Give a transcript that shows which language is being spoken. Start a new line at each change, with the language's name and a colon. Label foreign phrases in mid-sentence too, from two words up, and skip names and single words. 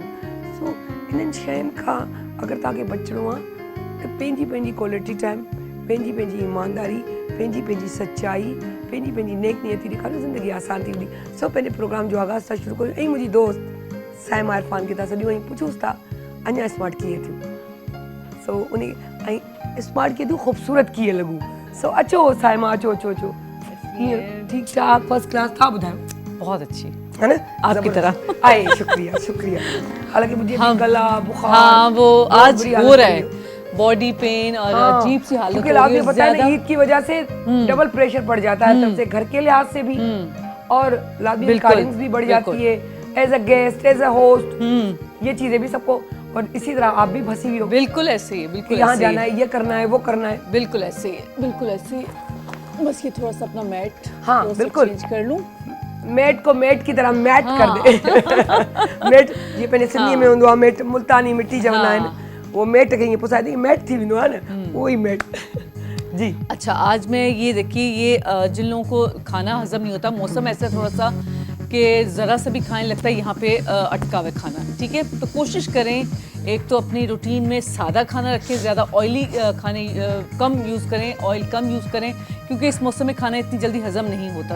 Sindhi: सो इन्हनि शयुनि खां अगरि तव्हांखे बचिणो आहे त पंहिंजी पंहिंजी
English: quality time,
Sindhi: पंहिंजी पंहिंजी ईमानदारी, पंहिंजी पंहिंजी सचाई, पंहिंजी पंहिंजी नेक नियती ॾेखारियो, ज़िंदगी आसान थी वेंदी। सो पंहिंजे प्रोग्राम जो आगाज़ था शुरू कयूं ऐं मुंहिंजी दोस्त साइमा इरफान खे था सॾियूं ऐं पुछूंसि था अञा स्मार्ट कीअं थियो। सो उन ऐं स्मार्ट की तू खूबसूरत की लगू सो अचो साइमा अचो अचो अचो ठीक ठाक
English: first class
Sindhi: था बुधायो
Hindi: बहुत अच्छी है ना आपकी तरह। आए शुक्रिया शुक्रिया हालांकि मुझे भी गला बुखार हाँ वो बहुत आज बुरी हो हालत रहा हो है, रही
English: body pain
Hindi: और हाँ, अजीब सी हालत क्योंकि हो रही आपको है पता है ना ज्यादा। ईद की वजह से डबल प्रेशर पड़ जाता है तब से घर के लिहाज से भी और लाजमी बिल्कुल, रिकॉर्डिंग्स भी बढ़ जाती है
English: as a guest as a host
Hindi: ये चीजें भी सबको और इसी तरह आप भी फंसी हुई हो बिल्कुल ऐसे ही है, कि बिल्कुल यहाँ ऐसे ही जाना है, है ये करना है वो करना है बिल्कुल ऐसे ही है, बिल्कुल ऐसे ही है। बस ये थोड़ा सा अपना मैट हाँ, थोड़ा सा बिल्कुल। चेंज कर लूं। मैट को मैट की तरह मैट हाँ। कर दे मैट ये
Sindhi: पंहिंजे सिंधी में हूंदो आहे मैट मुल्तानी मिट्टी चवंदा आहिनि वो मैट खे ईअं पुसाए ती मैट थी वेंदो आहे न उहो ई मैट जी
Hindi: अच्छा आज मैं ये देखिए ये जिन लोगों को खाना हजम नहीं होता, मौसम ऐसा थोड़ा सा कि ज़रा सा भी खाने लगता है यहाँ पे अटका हुआ खाना, ठीक है। तो कोशिश करें एक तो अपनी रूटीन में सादा खाना रखें, ज़्यादा ऑयली खाने कम यूज़ करें, ऑयल कम यूज़ करें क्योंकि इस मौसम में खाना इतनी जल्दी हजम नहीं होता।